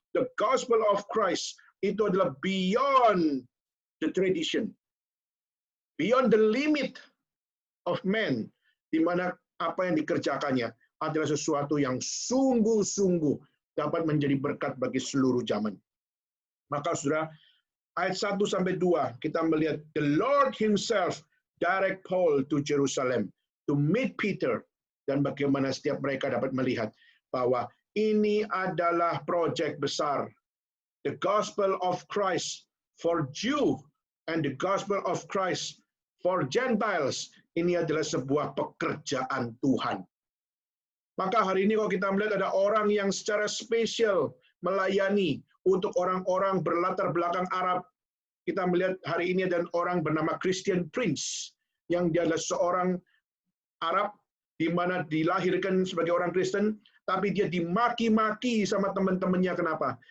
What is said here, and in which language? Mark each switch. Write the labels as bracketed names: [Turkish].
[English] The gospel of Christ [Indonesian] itu adalah [English] beyond the tradition, beyond the limit of man, [Indonesian] di mana apa yang dikerjakannya adalah sesuatu yang sungguh-sungguh dapat menjadi berkat bagi seluruh zaman. Maka saudara, ayat 1-2 kita melihat [English] the Lord himself direct Paul to Jerusalem to meet Peter, [Indonesian] dan bagaimana setiap mereka dapat melihat bahwa ini adalah proyek besar. [English] The gospel of Christ for Jew and the gospel of Christ for Gentiles. [Indonesian] Ini adalah sebuah pekerjaan Tuhan. Maka hari ini kalau kita melihat ada orang yang secara spesial melayani untuk orang-orang berlatar belakang Arab. Kita melihat hari ini ada orang bernama Christian Prince, yang dia adalah seorang Arab di mana dilahirkan sebagai orang Kristen, tapi dia dimaki-maki sama teman-temannya. Kenapa?